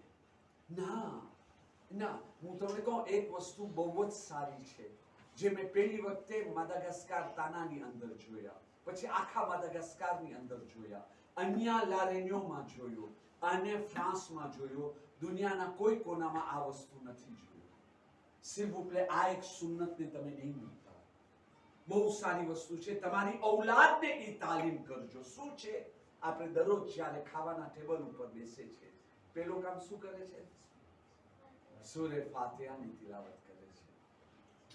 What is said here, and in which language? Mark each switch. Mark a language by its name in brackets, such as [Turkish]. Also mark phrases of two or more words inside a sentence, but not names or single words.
[Gujarati] ના ના હું તમને કહું એક વસ્તુ બહુ જ સારી છે જે મેં પહેલી વખતે માદાગાસ્કાર તાનાની અંદર જોયા, પછી આખા માદાગાસ્કારની અંદર જોયા, અન્ય લારેન્યોમાં જોયો અને ફ્રાન્સમાં જોયો. દુનિયાના કોઈ કોનામાં આ વસ્તુ નથી જોયું. [French] s'il vous plaît [Gujarati] આ એક સુન્નતને તમે નહીં મૂકતા. બહુ સારી વસ્તુ છે. તમારી ઔલાદને એ તાલીમ કરજો. શું છે? આપણે દરરોજ જ્યારે ખાવાના ટેબલ ઉપર બેસે છે પેલો કામ શું કરે છે? સૂરે ફાતિહાની તિલાવત કરે છે.